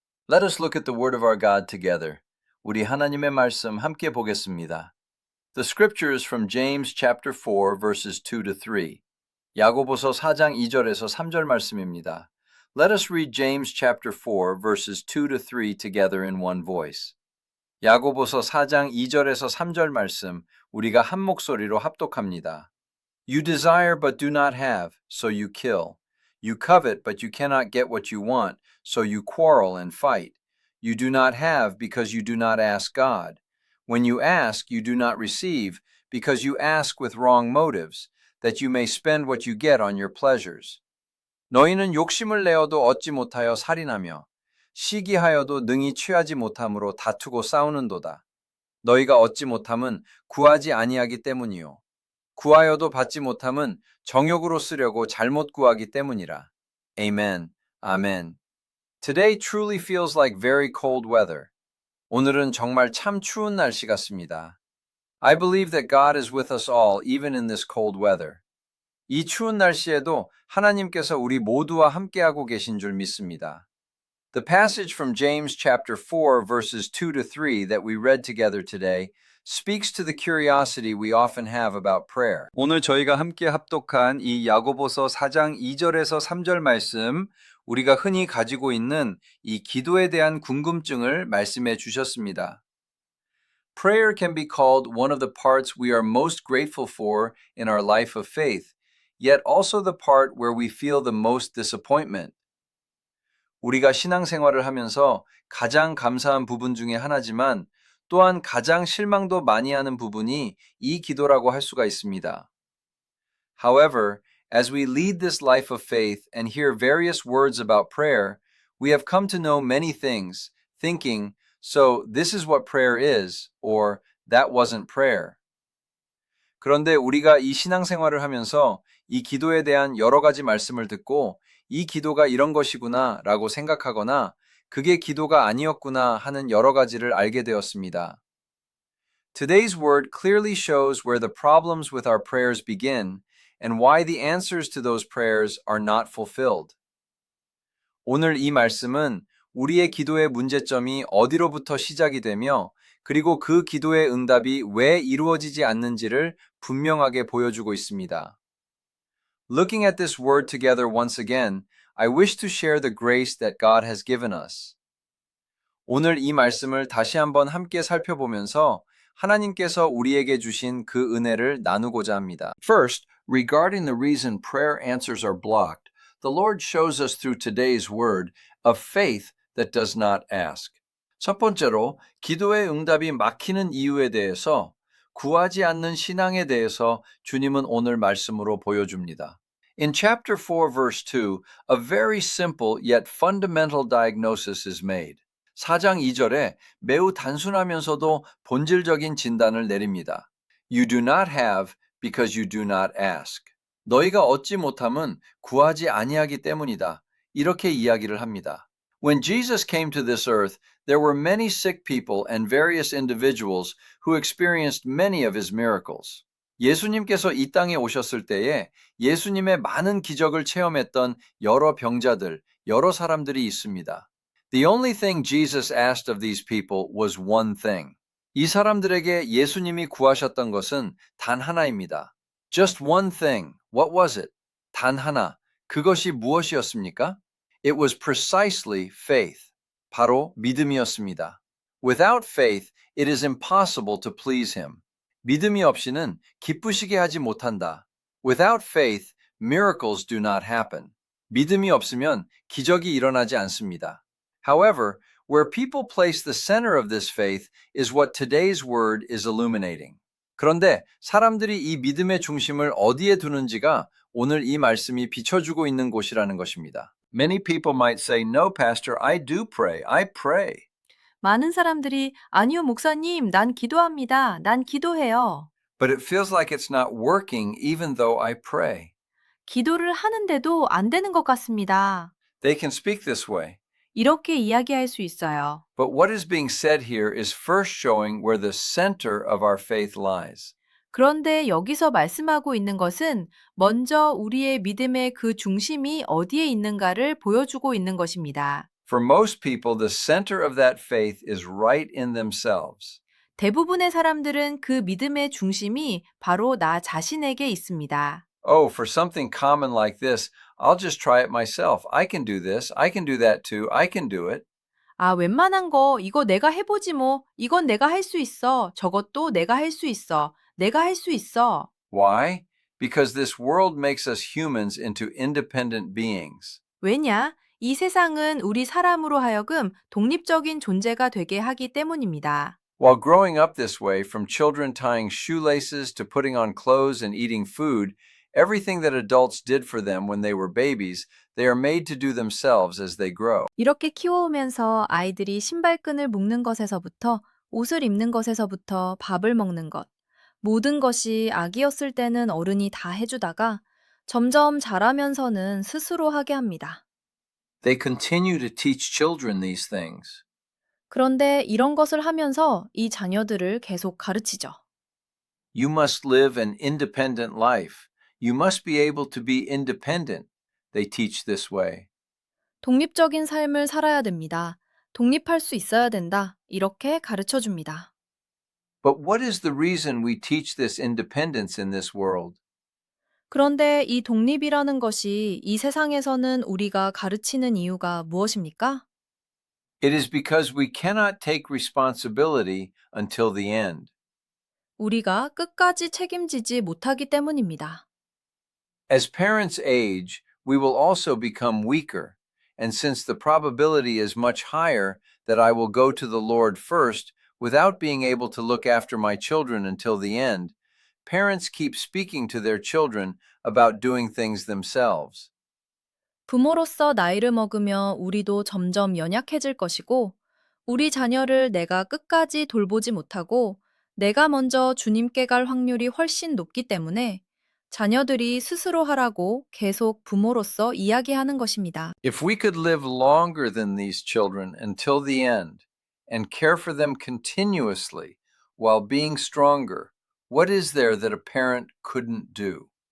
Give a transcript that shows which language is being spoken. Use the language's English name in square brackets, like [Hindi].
[English] Let us look at the word of our God together. [Korean] 우리 하나님의 말씀 함께 보겠습니다. [English] The scripture is from James chapter 4 verses 2 to 3. [Korean] 야고보서 4장 2절에서 3절 말씀입니다. [English] Let us read James chapter 4 verses 2 to 3 together in one voice. [Korean] 야고보서 4장 2절에서 3절 말씀 우리가 한 목소리로 합독합니다. [English] You desire but do not have, so you kill. You covet but you cannot get what you want, so you quarrel and fight. You do not have because you do not ask God. When you ask, you do not receive because you ask with wrong motives, that you may spend what you get on your pleasures. [Korean] 너희는 욕심을 내어도 얻지 못하여 살인하며 시기하여도 능히 취하지 못함으로 다투고 싸우는도다. 너희가 얻지 못함은 구하지 아니하기 때문이요. 구하여도 받지 못함은 정욕으로 쓰려고 잘못 구하기 때문이라. [English] Amen. Amen. Today truly feels like very cold weather. [Korean] 오늘은 정말 참 추운 날씨 같습니다. [English] I believe that God is with us all even in this cold weather. [Korean] 이 추운 날씨에도 하나님께서 우리 모두와 함께하고 계신 줄 믿습니다. [English] The passage from James chapter 4 verses 2 to 3 that we read together today speaks to the curiosity we often have about prayer. [Korean] 오늘 저희가 함께 합독한 이 야고보서 4장 2절에서 3절 말씀, 우리가 흔히 가지고 있는 이 기도에 대한 궁금증을 말씀해 주셨습니다. [English] Prayer can be called one of the parts we are most grateful for in our life of faith, yet also the part where we feel the most disappointment. [Korean] 우리가 신앙생활을 하면서 가장 감사한 부분 중에 하나지만 또한 가장 실망도 많이 하는 부분이 이 기도라고 할 수가 있습니다. [English] However, as we lead this life of faith and hear various words about prayer, we have come to know many things, thinking, so this is what prayer is, or that wasn't prayer. [Korean] 그런데 우리가 이 신앙생활을 하면서 이 기도에 대한 여러 가지 말씀을 듣고 이 기도가 이런 것이구나 라고 생각하거나 그게 기도가 아니었구나 하는 여러 가지를 알게 되었습니다. [English] Today's word clearly shows where the problems with our prayers begin and why the answers to those prayers are not fulfilled. [Korean] 오늘 이 말씀은 우리의 기도의 문제점이 어디로부터 시작이 되며 그리고 그 기도의 응답이 왜 이루어지지 않는지를 분명하게 보여주고 있습니다. [English] Looking at this word together once again, I wish to share the grace that God has given us. [Korean] 오늘 이 말씀을 다시 한번 함께 살펴보면서 하나님께서 우리에게 주신 그 은혜를 나누고자 합니다. [English] First, regarding the reason prayer answers are blocked, the Lord shows us through today's word a faith that does not ask. [Korean] 첫 번째로, 기도의 응답이 막히는 이유에 대해서 구하지 않는 신앙에 대해서 주님은 오늘 말씀으로 보여줍니다. [English] In chapter 4 verse 2, a very simple yet fundamental diagnosis is made. [Korean] 4장 2절에 매우 단순하면서도 본질적인 진단을 내립니다. [English] You do not have because you do not ask. [Korean] 너희가 얻지 못함은 구하지 아니하기 때문이다. 이렇게 이야기를 합니다. [English] When Jesus came to this earth, there were many sick people and various individuals who experienced many of his miracles. [Korean] 예수님께서 이 땅에 오셨을 때에 예수님의 많은 기적을 체험했던 여러 병자들, 여러 사람들이 있습니다. [English] The only thing Jesus asked of these people was one thing. [Korean] 이 사람들에게 예수님이 구하셨던 것은 단 하나입니다. [English] Just one thing. What was it? [Korean] 단 하나. 그것이 무엇이었습니까? [English] It was precisely faith. [Korean] 바로 믿음이었습니다. [English] Without faith, it is impossible to please him. [Korean] 믿음이 없이는 기쁘시게 하지 못한다. [English] Without faith, miracles do not happen. [Korean] 믿음이 없으면 기적이 일어나지 않습니다. [English] However, where people place the center of this faith is what today's word is illuminating. [Korean] 그런데 사람들이 이 믿음의 중심을 어디에 두는지가 오늘 이 말씀이 비춰주고 있는 곳이라는 것입니다. [English] Many people might say, no, pastor, I do pray. I pray. [Korean] 많은 사람들이 아니요, 목사님, 난 기도합니다. 난 기도해요. [English] But it feels like it's not working even though I pray. [Korean] 기도를 하는데도 안 되는 것 같습니다. [English] They can speak this way. [Korean] 이렇게 이야기할 수 있어요. [English] But what is being said here is first showing where the center of our faith lies. [Korean] 그런데 여기서 말씀하고 있는 것은 먼저 우리의 믿음의 그 중심이 어디에 있는가를 보여주고 있는 것입니다. [English] For most people, the center of that faith is right in themselves. [Korean] 대부분의 사람들은 그 믿음의 중심이 바로 나 자신에게 있습니다. [English] Oh, for something common like this, I'll just try it myself. I can do this. I can do that too. I can do it. [Korean] 아, 웬만한 거 이거 내가 해보지 뭐. 이건 내가 할 수 있어. 저것도 내가 할 수 있어. 내가 할 수 있어. [English] Why? Because this world makes us humans into independent beings. [Korean] 왜냐? 이 세상은 우리 사람으로 하여금 독립적인 존재가 되게 하기 때문입니다. [English] While growing up this way, from children tying shoelaces to putting on clothes and eating food, everything that adults did for them when they were babies, they are made to do themselves as they grow. [Korean] 이렇게 키워오면서 아이들이 신발끈을 묶는 것에서부터 옷을 입는 것에서부터 밥을 먹는 것, 모든 것이 아기였을 때는 어른이 다 해주다가 점점 자라면서는 스스로 하게 합니다. [English] They continue to teach children these things. [Korean] 그런데 이런 것을 하면서 이 자녀들을 계속 가르치죠. [English] You must live an independent life. You must be able to be independent. They teach this way. [Korean] 독립적인 삶을 살아야 됩니다. 독립할 수 있어야 된다. 이렇게 가르쳐 줍니다. [English] But what is the reason we teach this independence in this world? [Korean] 그런데 이 독립이라는 것이 이 세상에서는 우리가 가르치는 이유가 무엇입니까? [English] It is because we cannot take responsibility until the end. [Korean] 우리가 끝까지 책임지지 못하기 때문입니다. [English] As parents age, we will also become weaker. And since the probability is much higher that I will go to the Lord first without being able to look after my children until the end, parents keep speaking to their children about doing things themselves. [Korean] 부모로서 나이를 먹으며 우리도 점점 연약해질 것이고, 우리 자녀를 내가 끝까지 돌보지 못하고, 내가 먼저 주님께 갈 확률이 훨씬 높기 때문에 자녀들이 스스로 하라고 계속 부모로서 이야기하는 것입니다. [English] If we could live longer than these children until the end and care for them continuously while being stronger, what is there that a parent couldn't do?